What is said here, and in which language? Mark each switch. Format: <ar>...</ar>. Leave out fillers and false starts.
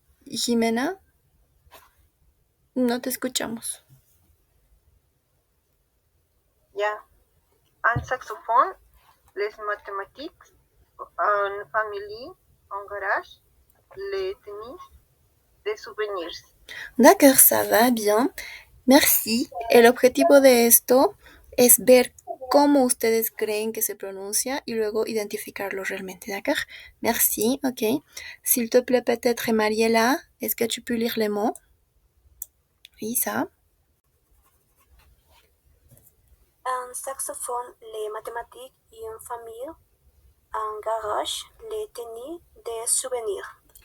<es>Jimena, no te escuchamos. Ya.</es> <fr>Un saxophone, les mathématiques, une famille, un garage, les tennis, des souvenirs. D'accord, ça va bien. Merci.</fr> <es>El objetivo de esto es ver cómo ustedes creen que se pronuncia y luego identificarlo realmente, d'accord?</es> <fr>Merci, ok. S'il te plaît, peut-être Mariela, est-ce que tu peux lire les mots? Oui, ça. Un saxophone, les mathématiques et une famille, un garage, les tennis, des souvenirs.</fr>